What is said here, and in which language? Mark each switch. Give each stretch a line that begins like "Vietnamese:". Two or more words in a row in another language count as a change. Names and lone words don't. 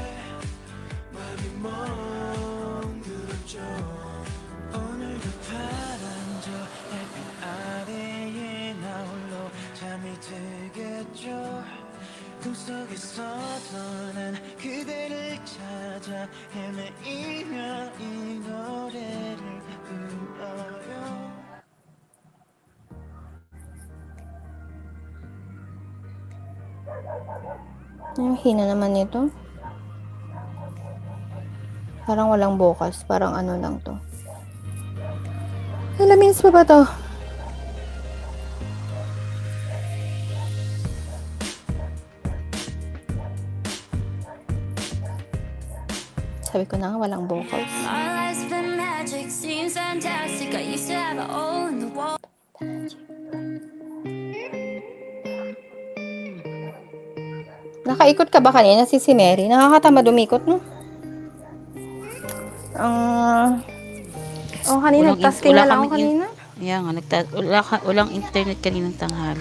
Korean: 맘이 멍들었죠 오늘도 파란 저 햇빛 아래에 나 홀로 잠이 들겠죠 꿈속에서도 난 그대를 찾아 헤매이며 이 노래를 불러요
Filipino: Ang hina naman nito. Parang walang bukas. Parang ano lang to. Ilang minutes pa ba to? Sabi ko na nga, walang vocals.
English: My life's been magic, seems fantastic. I used to have a hole in the wall.
Filipino: Nakaikot ka ba kanina si Mary? Nakakatamad umikot, no? Kanina, nagtasking na lang ako kanina. Yeah nga, walang internet kaninang tanghali.